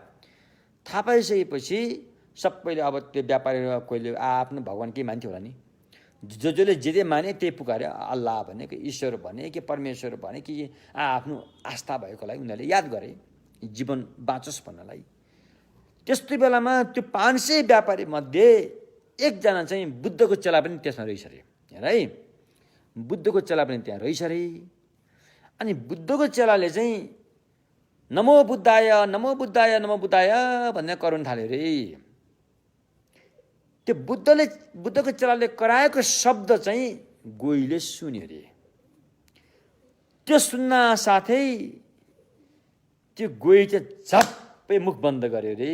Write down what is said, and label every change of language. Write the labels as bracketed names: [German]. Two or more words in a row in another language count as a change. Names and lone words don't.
[Nepali] थाहा पाइसकेपछि सबैले अब त्यो व्यापारी कोहीले आफ्नो भगवान के मान्थ्यो होला नि, जसले जे माने त्यही पुकार्यो, अल्लाह भने कि ईश्वर भने कि परमेश्वर भने कि आफ्नो आस्था भएकोलाई उनीहरूले याद गरे जीवन बाँचोस् भन्नलाई। त्यस्तो बेलामा त्यो 500 व्यापारी मध्ये एकजना चाहिँ बुद्धको चेला पनि त्यसमा रहेछ अरे। हेर है, बुद्धको चेला पनि त्यहाँ रहेछ अरे। अनि बुद्धको चेलाले चाहिँ [Sanskrit] नमो बुद्धाय नमो बुद्धाय नमो बुद्धाय [Nepali] भन्ने कराउन थाल्यो रे। त्यो बुद्धको चेलाले कराएको शब्द चाहिँ गोहीले सुन्यो रे। त्यो सुन्न साथै त्यो गोही चाहिँ झप्पै मुख बन्द गर्यो रे।